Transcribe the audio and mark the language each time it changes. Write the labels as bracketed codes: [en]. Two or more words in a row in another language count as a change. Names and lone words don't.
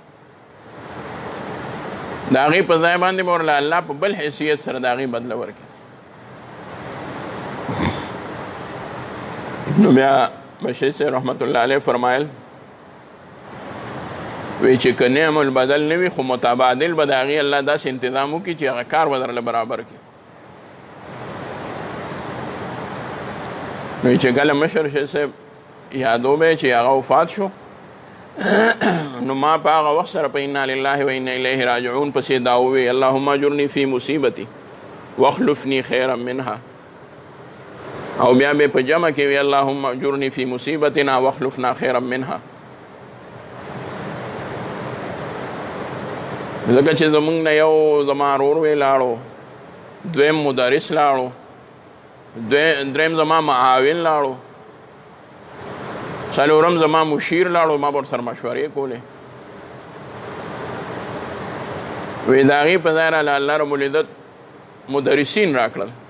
[ps] د هغې په ځای باندې به ورله الله په بل حیثیت سره د هغې بدله ورکړي نو بیا بشیر صاحب [ar] رحمت الله علیه [ps] فرمایل وی چې که [ar] نعم البدل [ps] نه وي خو متبادل به د هغې الله داسې انتظام وکړي چې هغه کار به درله برابر کړي نو چې کله مشر شیخ صاحب یادو به چې هغه وفات شو نو ما په هغه وخت سره په [ar] انا لله و انا الیه راجعون [ps] پسې دا ووی [ar] اللهم اجرني فی مصیبتي واخلفني خیرا منها [ps] او بیا به په جمع کې وی [ar] اللهم اجرني فی مصیبتنا واخلفنا خیرا منها [ps] ځکه چې زمونږ نه یو زما ورور وی لاړو دویم مدرس لاړو دریم زما معاون لاړو څلورم زما مشیر لاړو ما ورسره مشورې کولې وی د هغې په ځای راله الله [ar] رب العزت [ps] مدرسین راکړل